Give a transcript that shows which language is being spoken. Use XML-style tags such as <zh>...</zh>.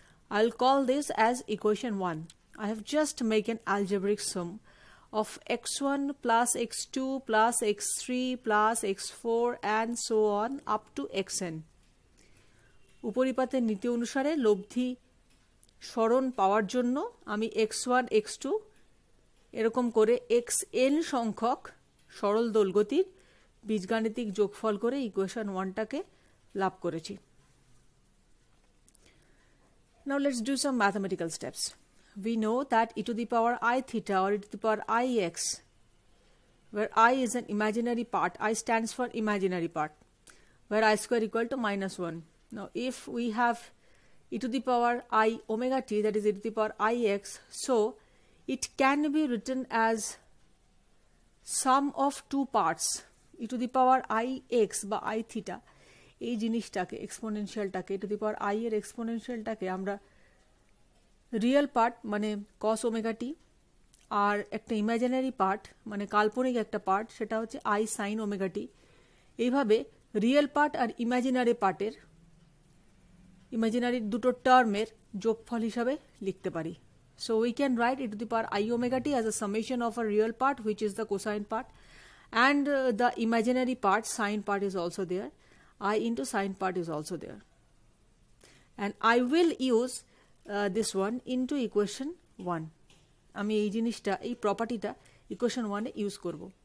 <en>I'll call this as equation 1. I have just made an algebraic sum of x1 plus x2 plus x3 plus x4 and so on up to xn.</en> <bn>উপরিপাতের নীতি অনুসারে লব্ধি সরণ পাওয়ার জন্য আমি x1, x2 এরকম করে xn সংখ্যক সরল দোলগতির বীজগাণিতিক যোগফল করে ইকুয়েশন 1টাকে লাভ করেছি.</bn> <en>Now let's do some mathematical steps. We know that e to the power I theta or e to the power I x where I is an imaginary part. I stands for imaginary part, where I square equal to -1. Now if we have e to the power I omega t, that is e to the power ix, so it can be written as sum of two parts, e to the power ix বা I theta,</en> <bn>এই জিনিসটাকে এক্সপোনেনশিয়ালটাকে e to the power I এর এক্সপোনেনশিয়ালটাকে আমরা real part মানে cos omega t আর একটা imaginary part মানে কাল্পনিক একটা পার্ট সেটা হচ্ছে I sin ওমেগা টি, এইভাবে রিয়েল পার্ট আর ইমাজিনারি পার্টের ইমাজিনারি দুটো টার্মের যোগফল হিসাবে লিখতে পারি.</bn> <en>So we can write e to the power I omega t as a summation of a real part, which is the cosine part, and the imaginary part, sine part, is also there. I into sine part is also there. And I will use this one into equation 1.</en> <bn>আমি এই জিনিসটা এই প্রপার্টিটা equation 1 এ use করব.</bn>